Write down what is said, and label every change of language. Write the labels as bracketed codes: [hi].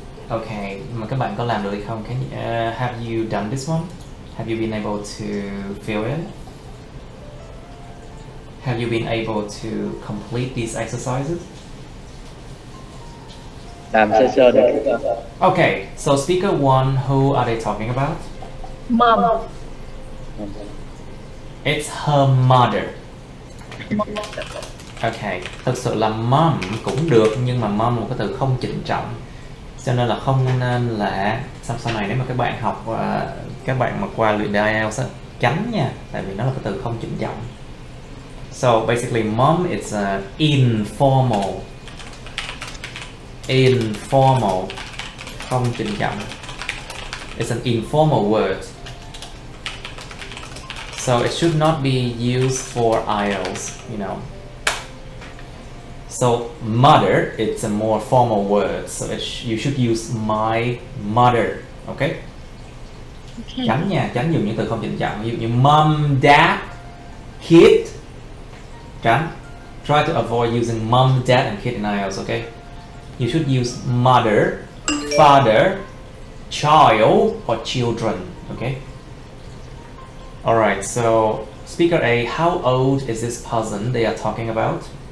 [vi] Okay, mà các bạn có làm được hay không? [en] Have you done this one? Have you been able to fill in? Have you been able to complete these exercises? [vi] Làm sơ sơ được. [en] Okay, so speaker one, who are they talking about? Mom. It's her mother. [vi] Okay, thực sự là mom cũng được, nhưng mà mom là một cái từ không trịnh trọng, cho nên là không nên là sau này nếu mà các bạn học các bạn mà qua luyện đề IELTS á, tránh nha, tại vì nó là cái từ không trịnh trọng. [en] So basically mom is informal, [vi] không trịnh trọng. [en] It's an informal word, so it should not be used for IELTS, you know. So mother, it's a more formal word, so you should use my mother, okay? [vi] Tránh nha, tránh dùng những từ không trịnh trọng, ví dụ như mom, dad, kid. Tránh. [en] Try to avoid using mom, dad and kid in IELTS, okay? You should use mother, father, child or children, okay? Alright, so speaker A, how old is this person they are talking about?